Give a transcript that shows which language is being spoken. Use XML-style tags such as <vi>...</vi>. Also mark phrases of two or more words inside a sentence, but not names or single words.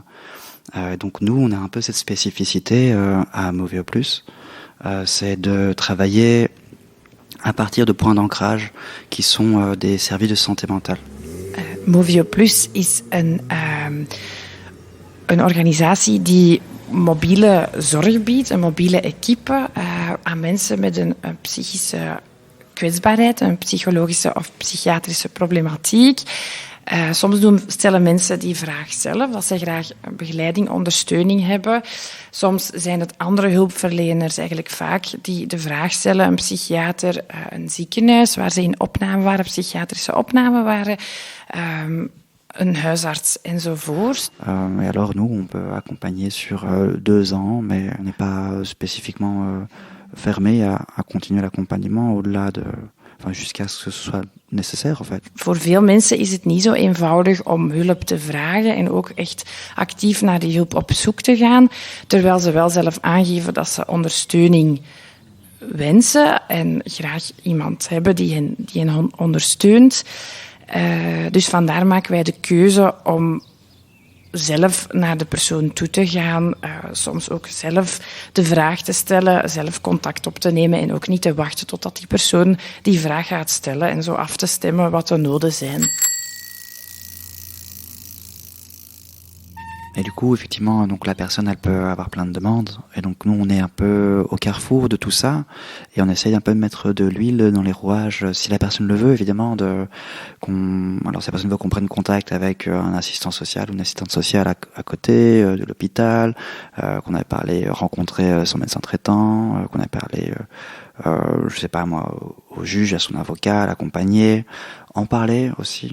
<fr>Donc nous, on a un peu cette spécificité à Moveo Plus, c'est de travailler à partir de points d'ancrage qui sont des services de santé mentale.</fr> <nl>Moveo Plus is een organisatie die mobiele zorg biedt, een mobiele equipe aan mensen met een psychische kwetsbaarheid, een psychologische of psychiatrische problematiek. Soms stellen mensen die vraag zelf, dat ze graag begeleiding, ondersteuning hebben. Soms zijn het andere hulpverleners eigenlijk vaak die de vraag stellen. Een psychiater, een ziekenhuis waar ze in opname waren, psychiatrische opname waren, een huisarts enzovoort.</nl> <fr>Et alors nous, on peut accompagner sur 2 ans, mais on n'est pas spécifiquement fermé à continuer l'accompagnement au-delà de... Enfin, jusqu'à ce que ce soit nécessaire, en fait.</fr> <nl>Voor veel mensen is het niet zo eenvoudig om hulp te vragen en ook echt actief naar die hulp op zoek te gaan, terwijl ze wel zelf aangeven dat ze ondersteuning wensen en graag iemand hebben die hen ondersteunt. Dus vandaar maken wij de keuze om zelf naar de persoon toe te gaan, soms ook zelf de vraag te stellen, zelf contact op te nemen en ook niet te wachten totdat die persoon die vraag gaat stellen en zo af te stemmen wat de noden zijn.</nl> <fr>Et du coup, effectivement, donc la personne, elle peut avoir plein de demandes. Et donc nous, on est un peu au carrefour de tout ça. Et on essaye un peu de mettre de l'huile dans les rouages, si la personne le veut, évidemment. Alors, si la personne veut qu'on prenne contact avec un assistant social ou une assistante sociale à côté de l'hôpital, qu'on avait rencontrer son médecin traitant, qu'on avait parlé, je sais pas moi, au juge, à son avocat, à l'accompagner, en parler aussi.</fr>